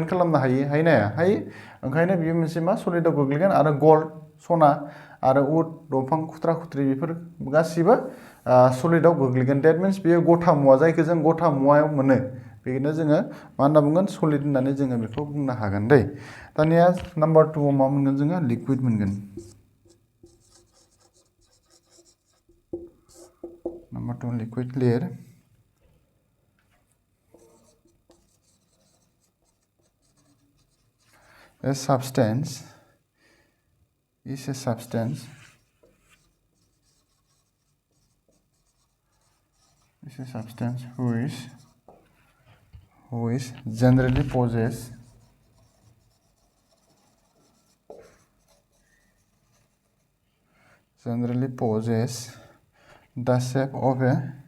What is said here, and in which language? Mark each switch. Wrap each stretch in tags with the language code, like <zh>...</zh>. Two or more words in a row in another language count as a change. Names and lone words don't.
<brx>खालामनो हायो ना हायो ओंखायनो बियो मोनसे मा सलिडआव गोग्लैगोन आरो गल्ड सना आरो उड दंफां खुथ्रा खुथ्रि बेफोर गासिबो सलिडआव गोग्लैगोन</brx> <en>that means</en> <brx>बियो गथा मुवा जायखौ जों गथा मुवायाव मोनो बेखौनो जोङो मा होनना बुंगोन सलिड होननानै जोङो बेखौ बुंनो हागोन दै दानिया नाम्बार 2 आव मा मोनगोन जोङो लिक्विड मोनगोन</brx> <en>Number 2, liquid layer. A substance is a substance which generally possess the shape of a</en>